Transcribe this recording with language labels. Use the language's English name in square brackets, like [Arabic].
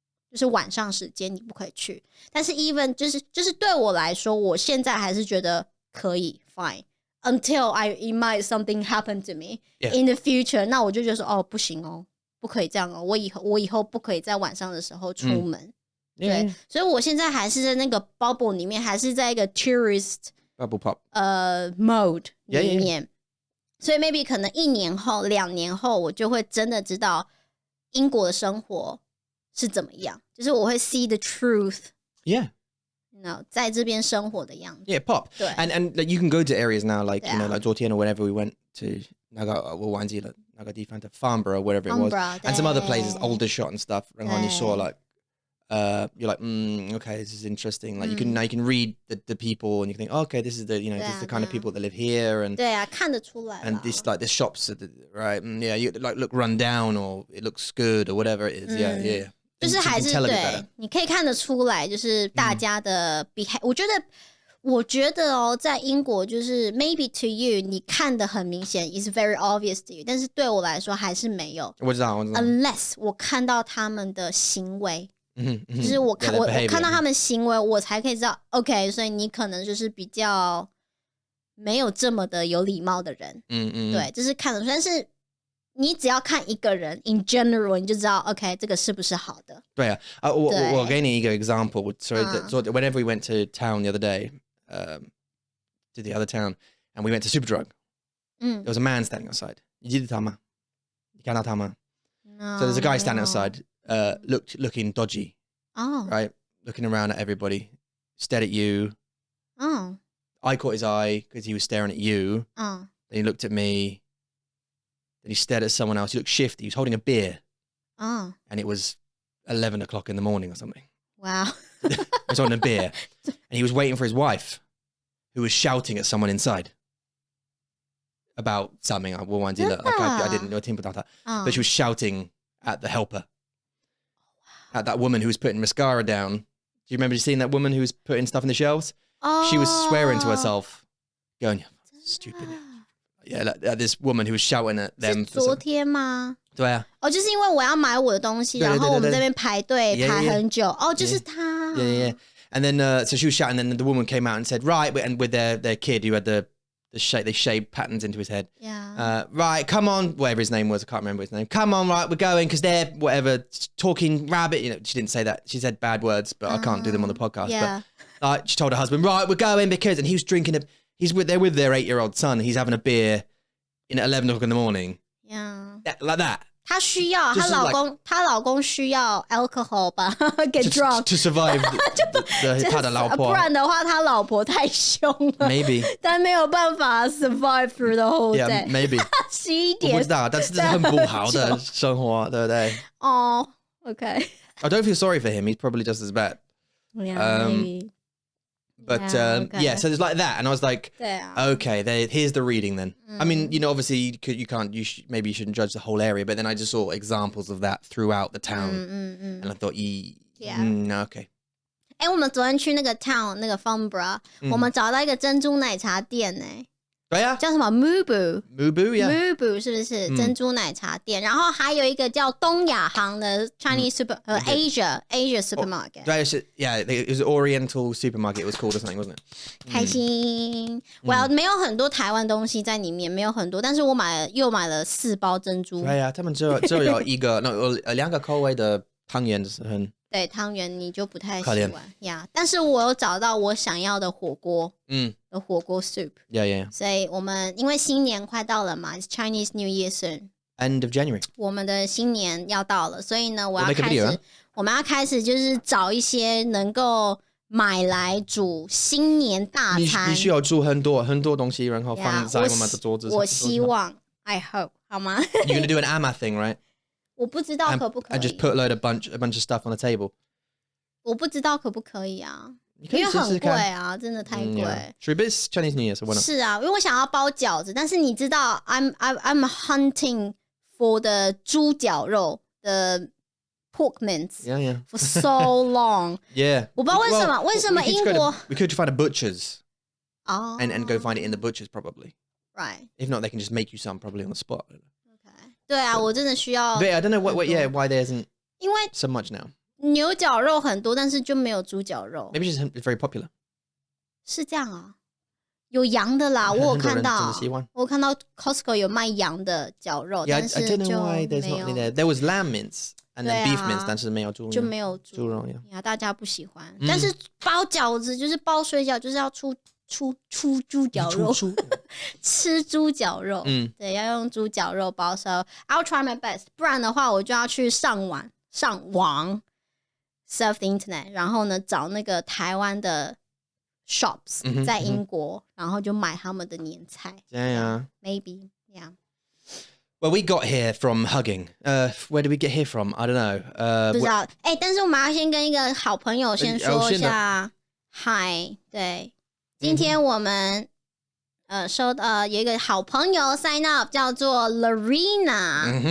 [Chinese] 就是晚上时间你不可以去，但是 [English] even [Chinese] 就是对我来说，我现在还是觉得可以 [English] fine until it might something happen to me in the future， [Chinese] 那我就觉得说不行不可以这样我以后不可以在晚上的时候出门，对，所以我现在还是在那个 [English] bubble [Chinese] 里面，还是在一个 [English] tourist bubble pop mode [Chinese] 里面，所以 [English] maybe [Chinese] 可能1年后、2年后，我就会真的知道英国的生活是怎么样，就是我会 [English] see the truth， [Chinese] 在这边生活的样子。 [English] Yeah, pop. [Chinese] 对 [English] And like, you can go to areas now, like you know, like [Chinese] 昨天 [English] or whenever we went to [Chinese] 我忘记了那个地方的 [English] Farnborough, whatever it was, and some other places, Aldershot and stuff. [Chinese] 然后你说 [English] like you're like, okay, this is interesting. Like you can read the people and you can think, okay, this is the this is the kind of people that live here and [Chinese] 对啊，看得出来啦。 [English] and this like the shops right, yeah, you like look run down or it looks good or whatever it is, yeah. [Chinese] 就是还是 对，你可以看得出来，就是大家的 behavior。我觉得哦，在英国就是 [English] maybe to you [Chinese] 你看得很明显 [English] is very obvious to you， [Chinese] 但是对我来说还是没有。我知道。 [English] Unless [Chinese] 我看到他们的行为，就是我看到他们行为，我才可以知道 [English] OK， [Chinese] 所以你可能就是比较没有这么的有礼貌的人。对，就是看得出，但是你只要看一个人 [English] in general， [Chinese] 你就知道 [English] OK [Chinese] 这个是不是好的。对啊，我给你一个 [English] example。 So whenever we went to town the other day, to the other town, and we went to Superdrug. There was a man standing outside. [Chinese] 你记得他吗？你看到他吗？ [English] So there's a guy standing outside, looking dodgy. Right, looking around at everybody, stared at you. I caught his eye because he was staring at you. Then he looked at me. Then he stared at someone else. He looked shifty. He was holding a beer. And it was 11 o'clock in the morning or something. Wow. He was holding a beer. And he was waiting for his wife, who was shouting at someone inside about something. I didn't know, but she was shouting at the helper. At that woman who was putting mascara down. Do you remember seeing that woman who was putting stuff in the shelves? She was swearing to herself, going, stupid. Yeah, like this woman who was shouting at them. [Chinese] 是昨天吗？对啊。就是因为我要买我的东西，然后我们这边排队排很久。就是他。 [English] Yeah. And then, so she was shouting, and then the woman came out and said, right, and with their kid who had they shaved patterns into his head. Yeah. Right, come on, whatever his name was, I can't remember his name. Come on, right, we're going, because they're, whatever, talking rabbit. She didn't say that. She said bad words, but I can't do them on the podcast. Yeah. But she told her husband, right, we're going, because, and he was drinking they're with their 8-year-old son. He's having a beer at 11 o'clock in the morning. Yeah. Like that. [Chinese] 她需要，她老公需要 [English] alcohol [Chinese] 吧， [English] get drunk to survive [Chinese] 他的老婆，不然的话，他老婆太凶了 [English] ，maybe， [Chinese] 但没有办法 [English] survive through the whole day， maybe [Chinese] 11点，我不知道，但是这是很不好的生活，对不对？哦 ，OK， [English] I don't feel sorry for him. He's probably just as bad. Yeah, maybe. But okay. So there's like that, and I was like, okay, here's the reading then. I mean, obviously maybe you shouldn't judge the whole area, but then I just saw examples of that throughout the town, and I thought, okay. [Chinese] 我们昨天去那个 [English] town [Chinese] 那个 Farnborough，我们找到一个珍珠奶茶店呢。对啊，叫什么 Mubu [English] yeah. [Chinese] 是不是珍珠奶茶店？然后还有一个叫东亚行的 [English] Chinese Asia supermarket。 [Chinese] 对，是 [English] it was Oriental supermarket. It was called or something, wasn't it? [Chinese] 开心。 [English] Well， [Chinese] 没有很多台湾东西在里面，没有很多，但是我又买了4包珍珠。对啊，他们只有一个2个口味的汤圆是很。对，汤圆你就不太喜欢呀，但是我有找到我想要的火锅，的火锅 [English] soup， yeah. [Chinese] 所以我们因为新年快到了嘛 ， [English] It's Chinese New Year soon， end of January， [Chinese] 我们的新年要到了，所以呢，我们要开始就是找一些能够买来煮新年大餐。你需要煮很多东西，然后放在我们的桌子上。我希望 ， [English] I hope， [Chinese] 好吗 [English] ？You're gonna do an Amma thing, right? [Chinese] 我不知道可不可以。 [English] I just put a bunch of stuff on the table. [Chinese] 我不知道可不可以啊，因为很贵啊，真的太贵。 [English] Sure, but it's Chinese New Year, so why not? [Chinese] 是啊，因为我想要包饺子，但是你知道 [English] I'm hunting for the [Chinese] 猪脚肉的 [English] pork mince for so long. Yeah. [Chinese] 我不知道为什么英国 [English] we could find a butcher's and go find it in the butcher's probably. Right. If not, they can just make you some probably on the spot. [Chinese] 对啊，我真的需要。 [English] But I don't know why there isn't [Chinese] 因为 [English] so much now. [Chinese] 牛角肉很多，但是就没有猪脚肉。 [English] Maybe it's very popular. [Chinese] 是这样啊，有羊的啦，我有看到 Costco 有卖羊的绞肉，但是 [English] I don't know why there's [Chinese] 没有 [English] not any there. There was lamb mince and then beef mince, [Chinese] 但是没有猪肉。就没有猪肉呀，大家不喜欢。但是包饺子就是包水饺，就是要出猪脚肉，吃猪脚肉，对，要用猪脚肉包。 [English] So I'll try my best， [Chinese] 不然的话我就要去上网 [English] surf the internet， [Chinese] 然后呢找那个台湾的 [English] shops [Chinese] 在英国，然后就买他们的年菜。 [English] Yeah. Maybe, yeah. Well, we got here from hugging. Where did we get here from? I don't know. [Chinese] 不知道。但是我们要先跟一个好朋友先说一下嗨。对，今天我们有一个好朋友 [English] sign up [Chinese] 叫做 Lorena。